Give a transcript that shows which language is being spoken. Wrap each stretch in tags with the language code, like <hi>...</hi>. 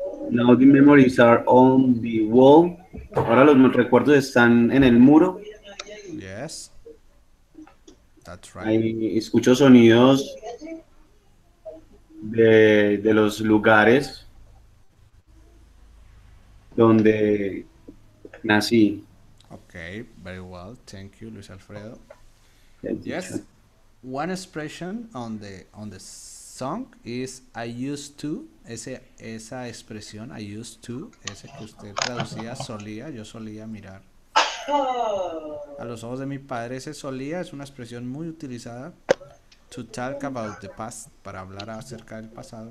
<en>Now the memories are on the wall.</en> <es>Ahora los recuerdos están en el muro.</es> <en>Yes. That's right.</en> <es>Ahí escucho sonidos de los lugares donde nací.</es> <en>Okay, very well. Thank you, Luis Alfredo. Yes, Yes. One expression on the song is I used to.</en> <es>Esa expresión,</es> <en>I used to,</en> <es>ese que usted traducía, solía, yo solía mirar a los ojos de mi padre. Ese solía es una expresión muy utilizada</es> <en>to talk about the past,</en> <es>para hablar acerca del pasado.</es>